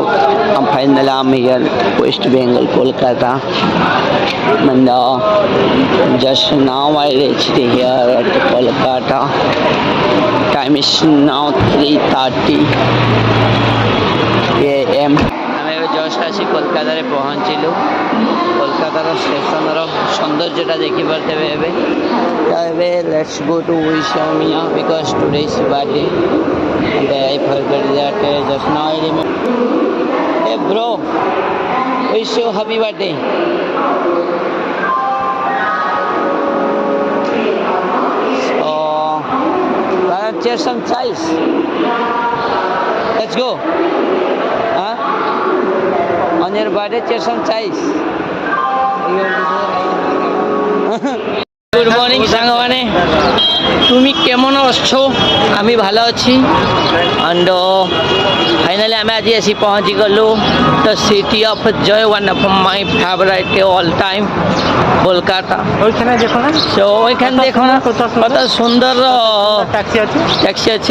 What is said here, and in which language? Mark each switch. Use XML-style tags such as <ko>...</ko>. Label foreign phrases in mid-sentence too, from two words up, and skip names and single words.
<en>Finally I'm here, West Bengal, Kolkata. And just now I reached here at Kolkata. Time is now 3:30 AM.</en> <or>ଆମେ ଏବେ ଜଷ୍ଟ ଆସି କୋଲକାତାରେ ପହଞ୍ଚିଲୁ। କୋଲକାତାର ଷ୍ଟେସନର ସୌନ୍ଦର୍ଯ୍ୟଟା ଦେଖିପାରୁଥିବେ ଏବେ।</or> <en>ଏବେ let's go to wish Mia because today is birthday and I forgot that just now I remember. Hey bro, wish you happy birthday. So let's share some chais. Let's go. Huh? On your birthday, share some chais. good morning</en> <bn>সাংবানে, তুমি কেমন আছো? আমি ভালো আছি।</bn> <en>and finally</en> <bn>আমি আজ এসে পৌঁছি গলু</bn> <en>the city of joy, one of my favorite all time, কলকাতা।</en> <bn>ওইখানে দেখো না, তো ওইখানে দেখো না কত সুন্দর ট্যাক্সি আছে।</bn>